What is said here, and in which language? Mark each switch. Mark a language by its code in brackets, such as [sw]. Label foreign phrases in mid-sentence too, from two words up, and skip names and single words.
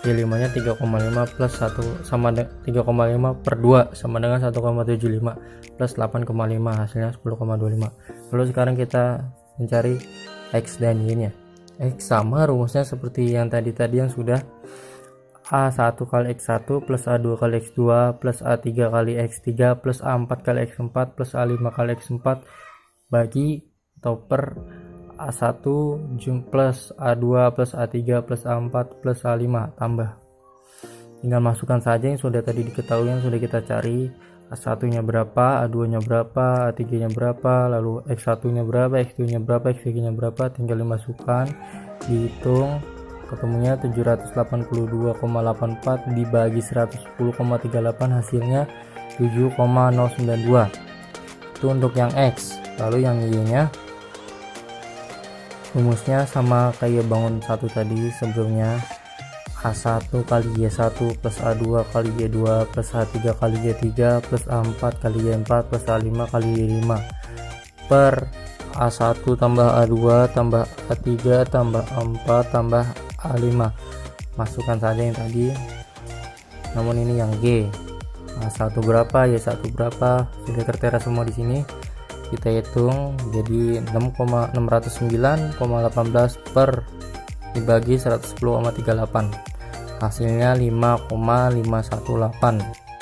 [id] Y5 nya 3,5 plus 1 sama 3,5 per 2 sama dengan 1,75 plus 8,5, hasilnya 10,25. Lalu sekarang kita mencari X dan Y nya. X sama rumusnya seperti yang tadi yang sudah A1 kali X1 plus A2 kali X2 plus A3 kali X3 plus A4 kali X4 plus A5 kali X4 bagi atau per A1 plus A2 plus A3 plus A4 plus A5 tambah. Tinggal masukkan saja yang sudah tadi diketahui, yang sudah kita cari. A1 nya berapa, A2 nya berapa, A3 nya berapa, lalu X1 nya berapa, X2 nya berapa, X3 nya berapa, tinggal dimasukkan, dihitung, ketemunya 782,84 dibagi 110,38, hasilnya 7,092. Itu untuk yang X. Lalu yang Y nya rumusnya sama kayak bangun satu tadi sebelumnya. A1 kali Y1 plus A2 kali Y2 plus A3 kali Y3 plus A4 kali Y4 plus A5 kali Y5 per A1 tambah A2 tambah A3 tambah A4 tambah A5. Masukkan saja yang tadi, namun ini yang G. A1 berapa, Y1 berapa, sudah tertera semua di sini. Kita hitung jadi 609,18 per dibagi 110,38, hasilnya 5,518.